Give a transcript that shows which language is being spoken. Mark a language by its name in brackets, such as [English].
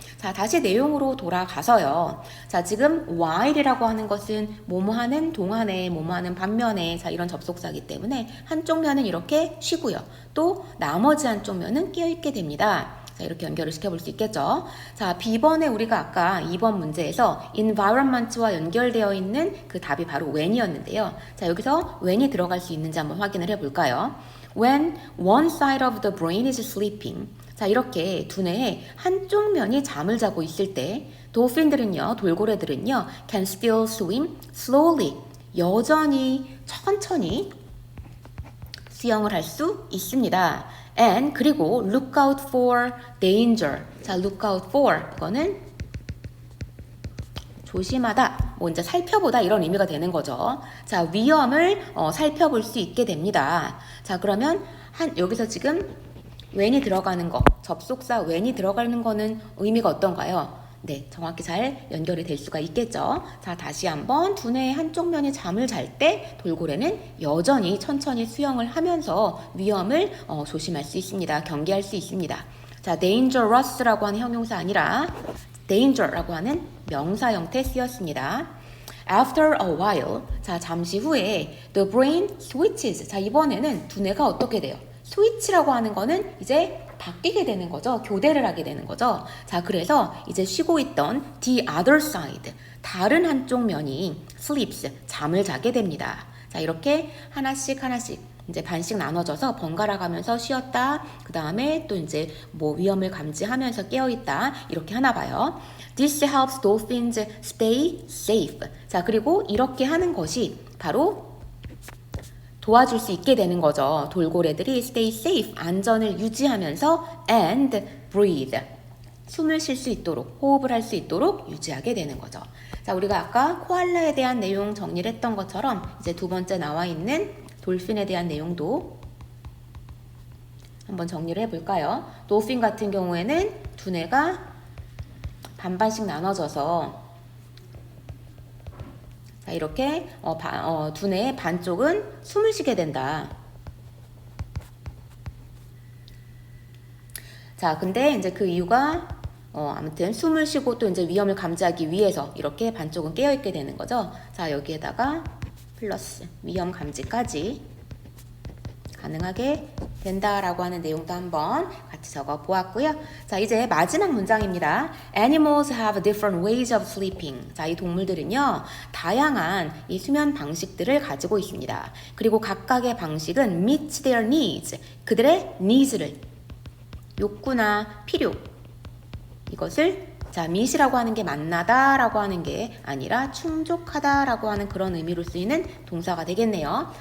[Korean] 자, 다시 내용으로 돌아가서요. 자, 지금 while이라고 하는 것은 뭐뭐하는 동안에 뭐뭐하는 반면에 자, 이런 접속사이기 때문에 한쪽 면은 이렇게 쉬고요. 또 나머지 한쪽 면은 깨어있게 됩니다. 자, 이렇게 연결을 시켜볼 수 있겠죠. 자, B번에 우리가 아까 2번 문제에서 environment와 연결되어 있는 그 답이 바로 when이었는데요. 자, 여기서 when이 들어갈 수 있는지 한번 확인을 해볼까요? [English] When one side of the brain is sleeping. [Korean] 자, 이렇게 두뇌의 한쪽 면이 잠을 자고 있을 때 돌핀들은요, 돌고래들은요 [English] can still swim slowly. [Korean] 여전히 천천히 수영을 할 수 있습니다. [English] And [Korean] 그리고 [English] look out for danger. [Korean] 자, look out for 이거는 조심하다, 먼저 살펴보다 이런 의미가 되는 거죠. 자, 위험을 살펴볼 수 있게 됩니다. 자, 그러면 여기서 지금 when이 들어가는 거, 접속사 when이 들어가는 거는 의미가 어떤가요? 네, 정확히 잘 연결이 될 수가 있겠죠. 자, 다시 한번 두뇌의 한쪽 면이 잠을 잘 때 돌고래는 여전히 천천히 수영을 하면서 위험을 조심할 수 있습니다. 경계할 수 있습니다. 자, dangerous라고 하는 형용사 아니라 danger라고 하는 명사 형태 쓰였습니다. [English] After a while, [Korean] 자, 잠시 후에 [English] the brain switches. [Korean] 자, 이번에는 두뇌가 어떻게 돼요? 스위치라고 하는 거는 이제 바뀌게 되는 거죠. 교대를 하게 되는 거죠. 자, 그래서 이제 쉬고 있던 [English] the other side, [Korean] 다른 한쪽 면이 sleeps, 잠을 자게 됩니다. 자, 이렇게 하나씩 이제 반씩 나눠져서 번갈아 가면서 쉬었다. 그 다음에 또 이제 뭐 위험을 감지하면서 깨어있다. 이렇게 하나 봐요. [English] This helps dolphins stay safe. [Korean] 자, 그리고 이렇게 하는 것이 바로 도와줄 수 있게 되는 거죠. 돌고래들이 [English] stay safe, [Korean] 안전을 유지하면서 [English] and breathe, [Korean] 숨을 쉴 수 있도록, 호흡을 할 수 있도록 유지하게 되는 거죠. 자, 우리가 아까 코알라에 대한 내용 정리를 했던 것처럼 이제 두 번째 나와 있는 돌핀에 대한 내용도 한번 정리를 해볼까요? 돌핀 같은 경우에는 두뇌가 반반씩 나눠져서 자, 이렇게 두뇌의 반쪽은 숨을 쉬게 된다. 자, 근데 이제 그 이유가 아무튼 숨을 쉬고 또 이제 위험을 감지하기 위해서 이렇게 반쪽은 깨어있게 되는 거죠. 자, 여기에다가 플러스 위험 감지까지 가능하게 된다라고 하는 내용도 한번 같이 적어 보았고요. 자, 이제 마지막 문장입니다. [English] Animals have different ways of sleeping. [Korean] 자, 이 동물들은요, 다양한 이 수면 방식들을 가지고 있습니다. 그리고 각각의 방식은 [English] meets their needs. [Korean] 그들의 needs를, 욕구나 필요, 이것을 자, meet이라고 하는 게 만나다 라고 하는 게 아니라 충족하다 라고 하는 그런 의미로 쓰이는 동사가 되겠네요.